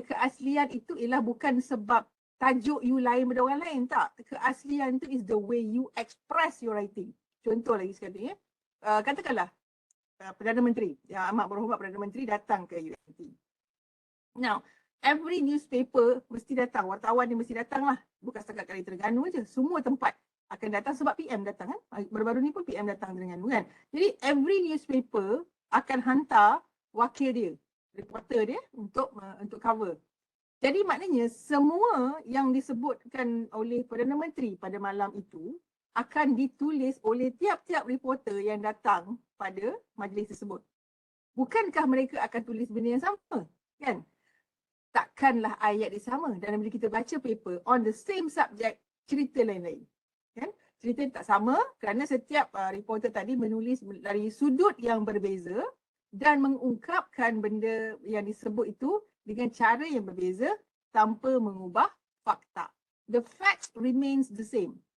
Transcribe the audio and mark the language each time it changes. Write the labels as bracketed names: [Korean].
[Malay] Keaslian itu ialah bukan sebab tajuk you lain daripada orang lain, tak. Keaslian itu [English] is the way you express your writing. [Malay] Contoh lagi sekali ya. Katakanlah Perdana Menteri, yang amat berhormat Perdana Menteri datang ke UNT. [English] Now, every newspaper [Malay] mesti datang, wartawan dia mesti datang lah. Bukan setakat kali Terengganu je, semua tempat akan datang sebab PM datang kan. Baru-baru ni pun PM datang Terengganu kan. Jadi every newspaper akan hantar wakil dia, reporter dia untuk cover. Jadi maknanya semua yang disebutkan oleh Perdana Menteri pada malam itu akan ditulis oleh tiap-tiap reporter yang datang pada majlis tersebut. Bukankah mereka akan tulis benda yang sama? Kan? Takkanlah ayat dia sama. Dan bila kita baca paper [English] on the same subject, [Malay] cerita lain-lain. Kan? Cerita tak sama kerana setiap reporter tadi menulis dari sudut yang berbeza dan mengungkapkan benda yang disebut itu dengan cara yang berbeza tanpa mengubah fakta. [English] The facts remains the same.